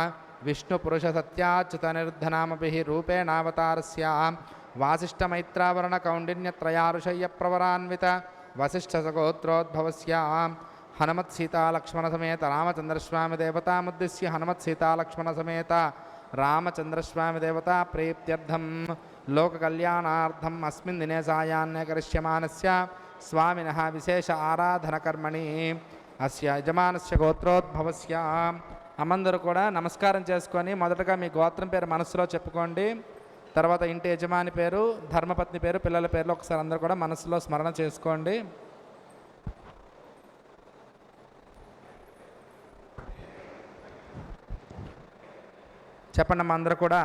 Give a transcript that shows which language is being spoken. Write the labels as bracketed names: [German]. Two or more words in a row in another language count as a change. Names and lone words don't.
[Sanskrit] विष्णुपुरुषसत्याच्युतनिर्धनामभिः रूपेणावतारस्य वासिष्ठमैत्रावरणकौण्डिन्यत्रयारुषय्यप्रवरान्वित वसिष्ठसगोत्रोद्भवस्य हनुमत्सीतालक्ष्मणसमेत रामचन्द्रस्वामी देवतामुद्दिश्य हनुमत्सीतालक्ष्मणसमेत रामचन्द्रस्वामी देवता प्रीत्यर्थं लोककल्याणार्थम् अस्मिन् दिने सायाह्ने करिष्यमाणस्य स्वामिनः विशेष आराधनकर्मणि अस्य यजमानस्य गोत्रोद्भवस्य [Telugu] అమందరూ కూడా నమస్కారం చేసుకొని మొదటగా మీ గోత్రం పేరు మనసులో చెప్పుకోండి. తర్వాత ఇంటి యజమాని పేరు, ధర్మపత్ని పేరు, పిల్లల పేర్లు ఒకసారి అందరూ కూడా మనసులో స్మరణ చేసుకోండి. చెప్పండి అందరూ కూడా.